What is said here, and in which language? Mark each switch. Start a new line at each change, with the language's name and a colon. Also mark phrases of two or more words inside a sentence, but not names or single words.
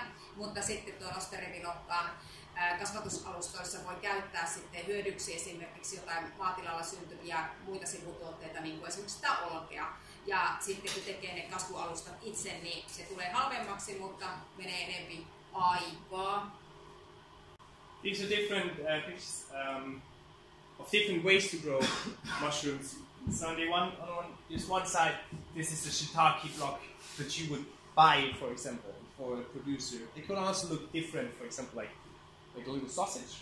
Finnish: Mutta sitten tuon osterivinokkaan kasvatusalustoissa voi käyttää sitten hyödyksi esimerkiksi jotain maatilalla syntyviä muita sivutuotteita, niin kuin esimerkiksi sitä olkea. Ja sitten kun tekee ne kasvualustat itse, niin se tulee halvemmaksi, mutta menee enemmän aikaa.
English: These are different pictures of different ways to grow mushrooms. So on this one side, this is the shiitake block that you would buy, for example, for a producer. It could also look different, for example, like a little sausage.